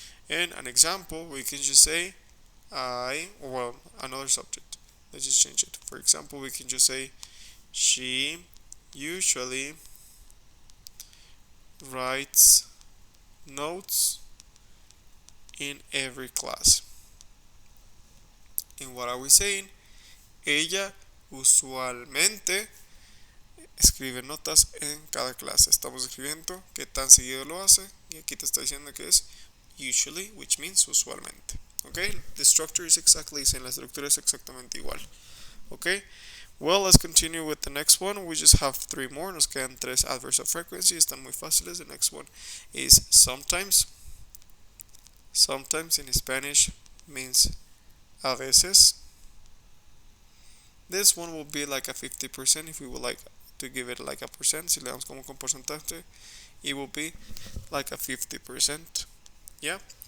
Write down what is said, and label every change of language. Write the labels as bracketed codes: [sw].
[en] And an example, we can just say another subject. Let's just change it. For example, we can just say she usually writes notes in every class. what are we saying? [es] Ella usualmente escribe notas en cada clase. Estamos escribiendo qué tan seguido lo hace y aquí te está diciendo que es usually, [en] which means [es] usualmente. [en] Okay, the structure is exactly the same. [es] La estructura es exactamente igual. [en] Okay, well, let's continue with the next one. We just have three more. [es] Nos quedan tres [en] adverbs of frequency. [es] Están muy fáciles. [en] The next one is sometimes. Sometimes in Spanish means [es] a veces. [en] This one will be like a 50% if we would like to give it like a percent. [es] Si le damos como con porcentaje, [en] it will be like a 50%. [es] Yeah.